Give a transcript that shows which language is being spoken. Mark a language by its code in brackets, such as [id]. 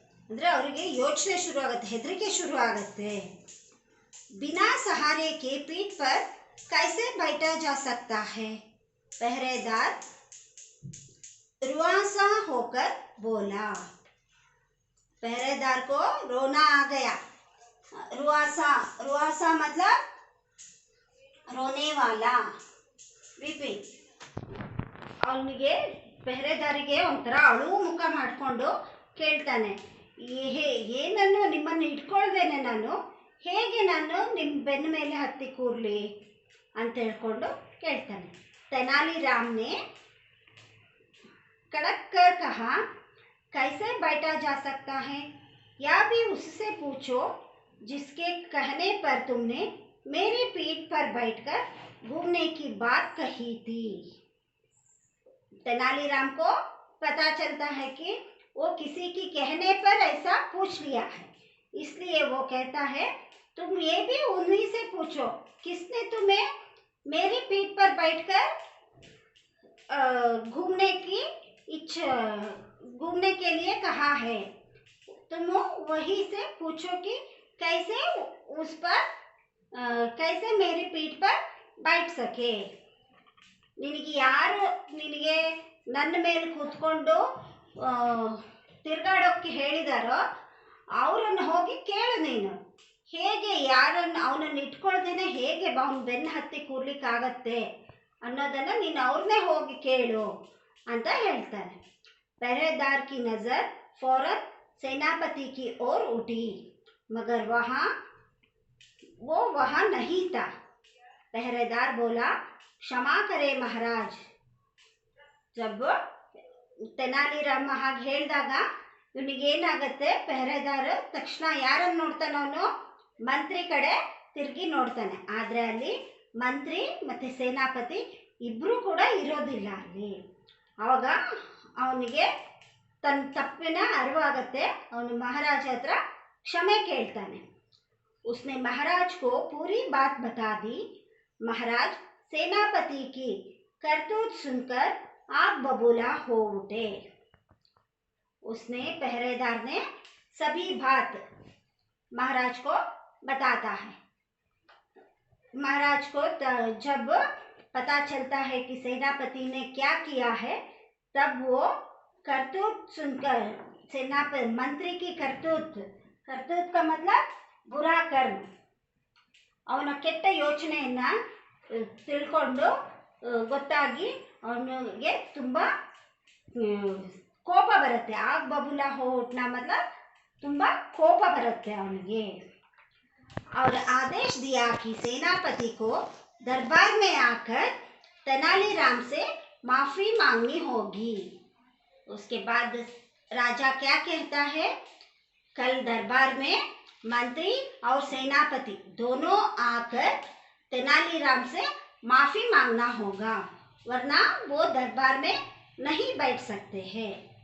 [kn] ಅಂದರೆ ಅವರಿಗೆ ಯೋಚನೆ ಶುರು ಆಗುತ್ತೆ, ಹೆದರಿಕೆ ಶುರು ಆಗುತ್ತೆ. [hi] बिना सहारे के पीठ पर कैसे बैठा जा सकता है? पहरेदार रुआसा होकर बोला. पहरेदार को रोना आ गया. रुआसा मतलब रोने वाला. [kn] बीपी ಅವನಿಗೆ ಪೆಹರೆದಾರಿಗೆ ಒಂಥರ ಅಳು ಮುಖ ಮಾಡಿಕೊಂಡು ಕೇಳ್ತಾನೆ, ಏನನ್ನು ನಿಮ್ಮನ್ನು ಇಟ್ಕೊಳ್ದೇನೆ ನಾನು, ಹೇಗೆ ನಾನು ನಿಮ್ಮ ಬೆನ್ನ ಮೇಲೆ ಹತ್ತಿ ಕೂರಲಿ ಅಂತ ಹೇಳ್ಕೊಂಡು ಕೇಳ್ತಾನೆ. [hi] तेनालीराम ने कड़क कर कहा, कैसे बैठा जा सकता है? या भी उससे पूछो जिसके कहने पर तुमने मेरी पीठ पर बैठकर घूमने की बात कही थी. तेनालीराम को पता चलता है कि वो किसी की कहने पर ऐसा पूछ लिया है, इसलिए वो कहता है तुम ये भी उन्हीं से पूछो किसने तुम्हें मेरी पीठ पर बैठकर घूमने के लिए कहा है. तुम वही से पूछो कि कैसे मेरी पीठ पर बैठ सके. [kn] ನಿನಗೆ ಯಾರು ನಿನಗೆ ನನ್ನ ಮೇಲೆ ಕೂತ್ಕೊಂಡು ತಿರುಗಾಡೋಕ್ಕೆ ಹೇಳಿದಾರೋ ಅವರನ್ನು ಹೋಗಿ ಕೇಳು. ನೀನು ಹೇಗೆ ಅವನನ್ನು ಇಟ್ಕೊಳ್ದೇನೆ ಹೇಗೆ ಅವನ ಬೆನ್ನು ಹತ್ತಿ ಕೂರ್ಲಿಕ್ಕಾಗತ್ತೆ ಅನ್ನೋದನ್ನು ನೀನು ಅವ್ರನ್ನೇ ಹೋಗಿ ಕೇಳು ಅಂತ ಹೇಳ್ತಾನೆ. [hi] पहरेदार की नज़र फौरन सेनापति की ओर उठी, मगर वो वहाँ नहीं था. पहरेदार बोला, क्षमा करे महाराज. जब तेनालीराम [kn] ಹಾಗೆ ಹೇಳಿದಾಗ ಇವನಿಗೇನಾಗತ್ತೆ, ಪೆಹರೆದಾರ ತಕ್ಷಣ ಯಾರನ್ನು ನೋಡ್ತಾನೆ, ಅವನು ಮಂತ್ರಿ ಕಡೆ ತಿರುಗಿ ನೋಡ್ತಾನೆ. ಆದರೆ ಅಲ್ಲಿ ಮಂತ್ರಿ ಮತ್ತು ಸೇನಾಪತಿ ಇಬ್ಬರೂ ಕೂಡ ಇರೋದಿಲ್ಲ ಅಲ್ಲಿ. ಆವಾಗ ಅವನಿಗೆ ತನ್ನ ತಪ್ಪಿನ ಅರಿವಾಗತ್ತೆ. ಅವನು ಮಹಾರಾಜ ಹತ್ರ ಕ್ಷಮೆ ಕೇಳ್ತಾನೆ. [hi] उसने महाराज को पूरी बात बता दी. महाराज सेनापति की करतूत सुनकर आग बबूला हो उठे। उसने पहरेदार ने सभी बात महाराज को बताता है। महाराज को जब पता चलता है कि सेनापति ने क्या किया है, तब वो करतूत सुनकर सेनापति मंत्री की करतूत का मतलब बुरा कर्म, [kn] ಅವನ ಕೆಟ್ಟ ಯೋಚನೆಯನ್ನ ತಿಳ್ಕೊಂಡು ಗೊತ್ತಾಗಿ ಅವನಿಗೆ ತುಂಬ ಕೋಪ ಬರುತ್ತೆ। ಆಗ ಬಬುಲಾ [hi] हो उठना मतलब [kn] ತುಂಬ ಕೋಪ ಬರುತ್ತೆ ಅವನಿಗೆ। [hi] और आदेश दिया कि सेनापति को दरबार में आकर तेनालीराम से माफी मांगनी होगी। उसके बाद राजा क्या कहता है, कल दरबार में मंत्री और सेनापति दोनों आकर तेनालीराम से माफी मांगना होगा, वरना वो दरबार में नहीं बैठ सकते हैं।